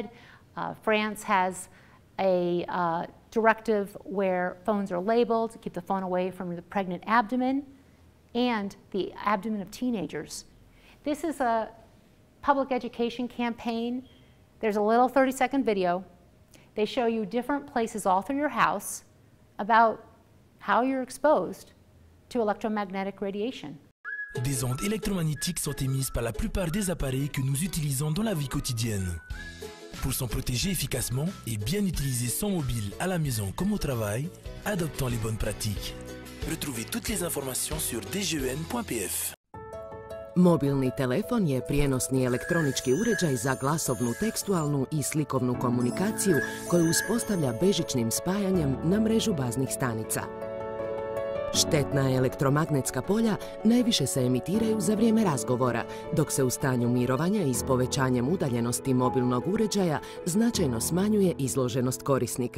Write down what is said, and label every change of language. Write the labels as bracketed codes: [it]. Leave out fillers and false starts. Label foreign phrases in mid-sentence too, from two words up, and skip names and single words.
[en] France has a directive where phones are labeled, keep the phone away from the pregnant abdomen and the abdomen of teenagers. This is a public education campaign. There's a little 30-second video. They show you different places all through your house about how you're exposed to electromagnetic radiation. [fr] Des ondes électromagnétiques sont émises par la plupart des appareils que nous utilisons dans la vie quotidienne. Pour s'en protéger efficacement et bien utiliser son mobile à la maison comme au travail, adoptons les bonnes pratiques. Retrouvez toutes les informations sur dgun.pf. [hr] Mobilni telefon je prijenosni elektronički uređaj za glasovnu, tekstualnu i slikovnu komunikaciju koju uspostavlja bežičnim spajanjem na mrežu baznih stanica. Štetna elektromagnetska polja najviše se emitiraju za vrijeme razgovora, dok se u stanju mirovanja i s povećanjem udaljenosti mobilnog uređaja značajno smanjuje izloženost korisnika.